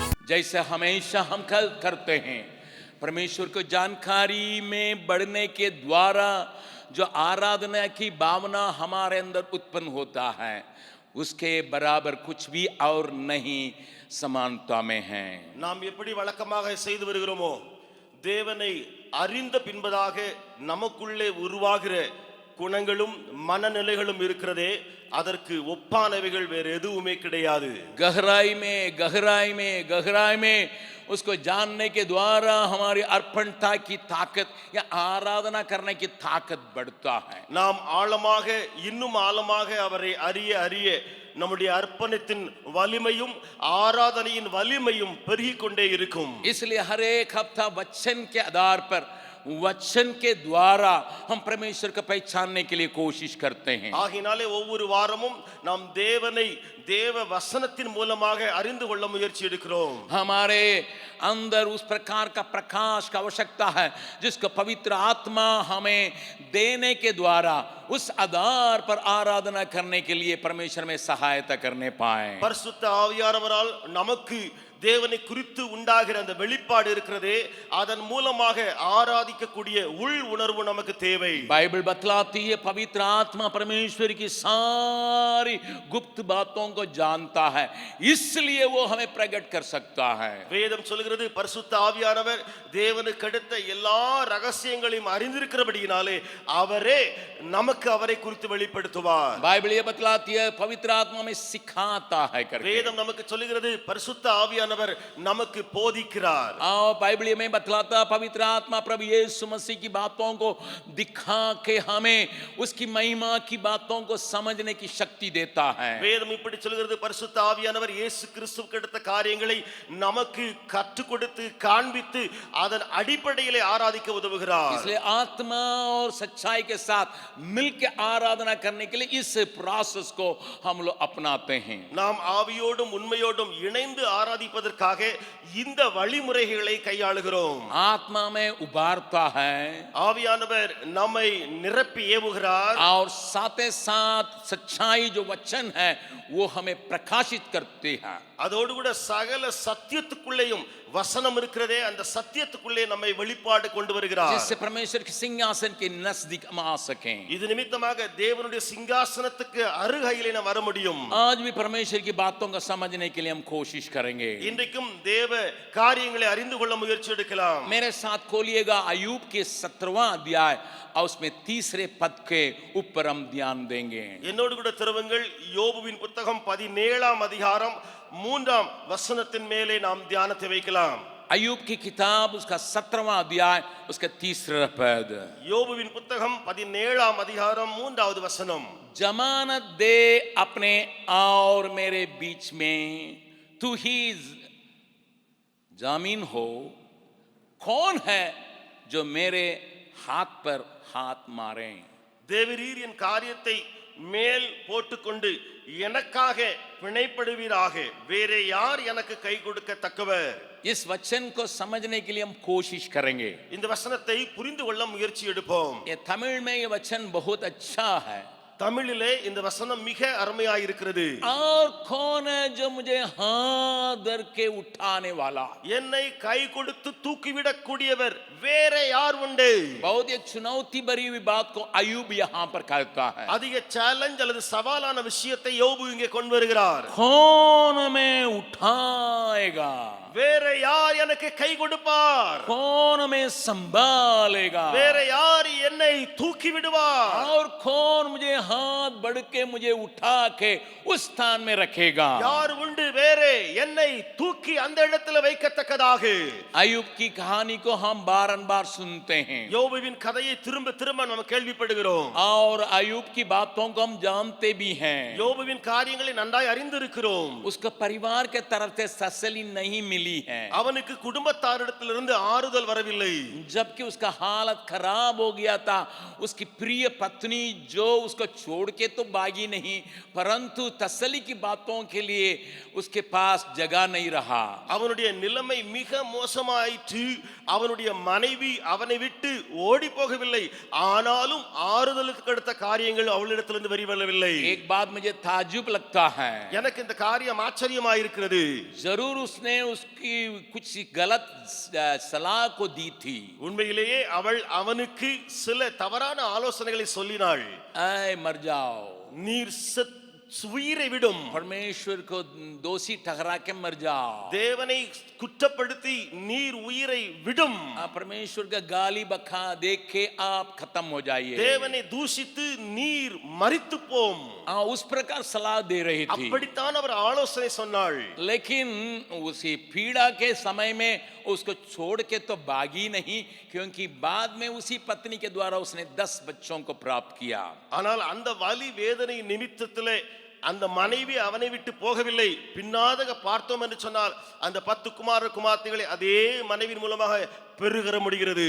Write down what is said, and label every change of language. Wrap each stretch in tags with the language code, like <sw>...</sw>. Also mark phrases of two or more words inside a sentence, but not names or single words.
<hi>जैसे हमेशा हम करते हैं, परमेश्वर को जानकारी में बढ़ने के द्वारा जो आराधना की भावना हमारे अंदर उत्पन्न होता है, उसके बराबर कुछ भी और नहीं समानता में है।</hi> <ta>நாம் எப்படி வழக்கமாக செய்து வருகிறோமோ, தேவனை அறிந்த பின்பதாக நமக்குள்ளே உருவாகிற குணங்களும் மனநிலைகளும் இருக்கிறதே, அதற்கு ஒப்பானவைகள் வேறு எதுவுமே கிடையாது.</ta> <hi>गहराई में उसको जानने के द्वारा हमारी अर्पणता की ताकत या आराधना करने की ताकत बढ़ता है।</hi> <ta>நாம் ஆழமாக இன்னும் ஆழமாக அவரை அறிய அறிய நம்முடைய அர்ப்பணத்தின் வலிமையும் ஆராதனையின் வலிமையும் பெருகிக் கொண்டே இருக்கும்.</ta> <hi>इसलिए हर एक हफ्ता वचन के आधार पर, वचन के द्वारा हम परमेश्वर को पहचानने के लिए कोशिश करते हैं।</hi> <ta>ஆகினாலே ஒவ்வொரு வாரமும் நாம் தேவனை தேவ வசனத்தின் மூலமாக அறிந்து கொள்ள முயற்சி எடுக்கிறோம்.</ta> <hi>हमारे अंदर उस प्रकार का प्रकाश का आवश्यकता है जिसको पवित्र आत्मा हमें देने के द्वारा उस आधार पर आराधना करने के लिए परमेश्वर में सहायता करने पाए।</hi> <ta>பரிசுத்த ஆவியானவரால் நமக்கு தேவனை குறித்து உண்டாகிற அந்த வெளிப்பாடு இருக்கிறதே, அதன் மூலமாக ஆராதிக்கக்கூடிய உள் உணர்வு நமக்கு தேவை.</ta> <hi>बाइबल बतलाती है पवित्र आत्मा परमेश्वर की सारी गुप्त बातों को जानता है, इसलिए वो हमें प्रकट कर सकता है।</hi> <ta>வேதம் சொல்கிறது பரிசுத்த ஆவியானவர் தேவனுக்கு அடுத்த எல்லா ரகசியங்களையும் அறிந்திருக்கிறபடியினாலே அவரே நமக்கு அவரை குறித்து வெளிப்படுத்துவார்.</ta> <hi>बाइबल ये बतलाती है पवित्र आत्मा में सिखाता है करके।</hi> <ta>வேதம் நமக்கு சொல்கிறது பரிசுத்த ஆவியானவர் நமக்கு போதிக்கிறார்.</ta> <hi>बाइबल में बतलाता पवित्र आत्मा प्रभु यीशु मसीह की बातों को दिखा के हमें उसकी महिमा की बातों को समझने की शक्ति देता है।</hi> <ta>வேதம் இப்படி சொல்கிறது பரிசுத்த ஆவியானவர் இயேசு கிறிஸ்துவுக்கு அடுத்த காரியங்களை நமக்கு கற்றுக் கொடுத்து காண்பித்து அதன் அடிப்படையிலே ஆராதிக்க உதவுகிறார்.</ta> <hi>इसलिए आत्मा और सच्चाई के साथ मिलकर आराधना करने के लिए इस प्रोसेस को हम लोग अपनाते हैं।</hi> <ta>நாம் ஆவியோடும் உண்மையோடும் இணைந்து ஆராதிப்பதற்காக இந்த வழிமுறைகளை கையாளுகிறோம்.</ta> <hi>आत्मा में उबारता है</hi> <ta>ஆவியானவர் நம்மை நிரப்பி ஏவுகிறார்.</ta> <hi>और साथ ही साथ सच्चाई जो वचन है वो हमें प्रकाशित करती है।</hi> <ta>அதோடு கூட சகல சத்தியத்துக்குள்ளேயும் வசனம் இருக்கிறதே, அந்த சத்தியத்துக்குள்ளே நம்மை வெளிப்பாடு கொண்டு வருகிறார்.</ta> <hi>जिससे परमेश्वर के सिंहासन के नजदीक हम आ सकें।</hi> <ta>இது நிமித்தமாக தேவனுடைய சிங்காசனத்துக்கு அருகிலே நாம் வர முடியும்.</ta> <hi>आज भी परमेश्वर की बातों को समझने के लिए हम कोशिश करेंगे।</hi> <ta>இன்றைக்கும் தேவ காரியங்களை அறிந்து கொள்ள முயற்சி எடுக்கலாம்.</ta> <hi>मेरे साथ खोलिएगा अय्यूब के 17वां अध्याय और उसमें 3 पद के ऊपर हम ध्यान देंगे।</hi> <ta>என்னோடு கூட திருவுங்கள் யோபுவின் புத்தகம் 17ஆம் அதிகாரம் 3ஆம் வசனத்தின் மேலே நாம் தியானத்தை வைக்கலாம்.</ta> <hi>अय्यूब की किताब उसका 17वां अध्याय उसका 3 पद।</hi> <ta>யோபுவின் புத்தகம் 17ஆம் அதிகாரம் 3வது வசனம்.</ta> <hi>जमानत दे अपने और मेरे बीच में, तू ही जामीन हो, कौन है जो मेरे हाथ पर हाथ मारे।</hi> <ta>தேவரீர் என் காரியத்தை மேல் போட்டுக்கொண்டு எனக்காக பிணைப்படுவீராக, வேற யார் எனக்கு கை கொடுக்க தக்கவர்.</ta> <hi>इस वचन को समझने के लिए हम कोशिश करेंगे।</hi> <ta>இந்த வசனத்தை புரிந்து கொள்ள முயற்சி எடுப்போம்.</ta> <hi>ये तमिल में ये वचन बहुत अच्छा है।</hi> <ta>தமிழிலே இந்த வசனம் மிக அருமையாக இருக்கிறது.</ta> <hi>और कौन है जो मुझे हाथ धर के उठाने वाला।</hi> <ta>என்னை கை கொடுத்து தூக்கிவிடக் கூடியவர் வேற யார் உண்டு.</ta> <hi>बहुत एक चुनौती भरी हुई बात को अय्यूब यहाँ पर कहता है।</hi> <ta>அதிக சேலஞ்ச் அல்லது சவாலான விஷயத்தை யோபு இங்கே கொண்டு வருகிறார்.</ta> <hi>कौन हमें उठाएगा,</hi> <ta>வேற யார் எனக்கு கை கொடுப்பார்.</ta> <hi>कौन हमें संभालेगा,</hi> <ta>வேற யார் என்னை தூக்கி விடுவார்.</ta> <hi>और कौन मुझे हाथ बढ़ के मुझे उठा के उस स्थान में रखेगा।</hi> <ta>யார் உண்டு வேறே என்னை தூக்கி அந்த இடத்துல வைக்கத்தக்கதாக.</ta> <hi>अय्यूब की कहानी को हम बार सुनते हैं</hi> <ta>யோபுவின் கதையை திரும்ப திரும்ப நம்ம கேள்விப்படுகிறோம்.</ta> <hi>और अय्यूब की बातों को हम जानते भी हैं।</hi> <ta>யோபுவின் காரியங்களை நன்றாய் அறிந்திருக்கிறோம்.</ta> <hi>उसको परिवार के तरफ से तसल्ली नहीं मिली है,</hi> <ta>அவனுக்கு குடும்பத்தாரிடத்திலிருந்து ஆறுதல் வரவில்லை.</ta> <hi>जबकि उसका हालत खराब हो गया था। उसकी प्रिय पत्नी जो उसको छोड़ के तो भागी नहीं, परंतु तसल्ली की बातों के लिए उसके पास जगह नहीं रहा।</hi> <ta>அவனுடைய நிலைமை மிக மோசமாயிற்று. அவனுடைய மனைவி அவனை விட்டு ஓடி போகவில்லை, ஆனாலும் ஆறுதலுக்கு அடுத்த காரியங்கள் அவளிடத்திலிருந்து வரவில்லை.</ta> <hi>एक बात मुझे ताज्जुब लगता है,</hi> <ta>எனக்கு இந்த காரியம் ஆச்சரியமாயிருக்கிறது.</ta> <hi>जरूर उसने उसको कुछ गलत सलाह को दी थी।</hi> <ta>உண்மையிலேயே அவள் அவனுக்கு சில தவறான ஆலோசனைகளை சொல்லினாள்.</ta> <hi>ऐ मर जाओ,</hi> <ta>நீர் உயிரை விடும்,</ta> <hi>परमेश्वर को दोषी ठहरा के मर जाओ,</hi> <ta>தேவனை குற்றப்படுத்தி நீர் உயிரை விடும்,</ta> <hi>परमेश्वर का गाली बखा देख के आप खत्म हो जाइए।</hi> <ta>தேவனை தூஷித்து நீர் மரித்து போம்.</ta> <hi>उस प्रकार सलाह दे रही थी।</hi> <ta>அப்படித்தான் அவர் ஆலோசனை சொன்னாள்.</ta> <hi>लेकिन उसी पीड़ा के समय में उसको छोड़ के तो भागी नहीं, क्योंकि बाद में उसी पत्नी के द्वारा उसने 10 बच्चों को प्राप्त किया।</hi> <ta>ஆனால் அந்த வலி வேதனை நிமித்தத்திலே அந்த மனைவி அவனை விட்டு போகவில்லை. பின்னாக பார்த்தோம் என்று சொன்னால் அந்த 10 குமாரர் குமார்த்திகளை அதே மனைவியின் மூலமாக பெருகற முடிகிறது.</ta>